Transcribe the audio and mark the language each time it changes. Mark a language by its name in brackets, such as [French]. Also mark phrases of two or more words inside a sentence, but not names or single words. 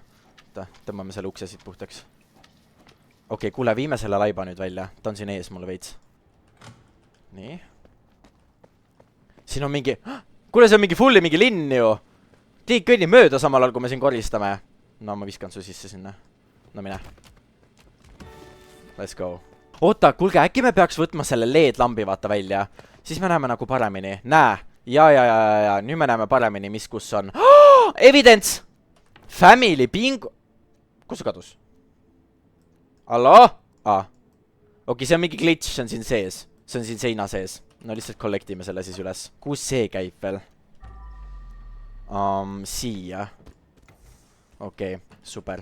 [Estonian] Tõmbame selle ukse siit puhtaks. Okei, kuule, viime selle laiba nüüd välja. Ta on siin ees mulle veits. Nii. Siin on mingi... Kuule, see on mingi fulli mingi linn ju. Tiig kõnnib mööda samal ajal, kui me siin koristame. No, ma viskan su sisse sinna. No mine. [English] Let's go. [Estonian] Oota, kuulge, äkki me peaks võtma selle LED-lambi vaata välja. Siis me näeme nagu paremini. Näe. Ja. Nüüd me näeme paremini, mis kus on. [English] Evidence! Family bingo. [Estonian] Kus see kadus? Hallo? Okei, see on mingi glitch, see on siin sees. See on siin seina sees. No lihtsalt kollektime selle siis üles. Kus see käib veel? Siia. Okei, super.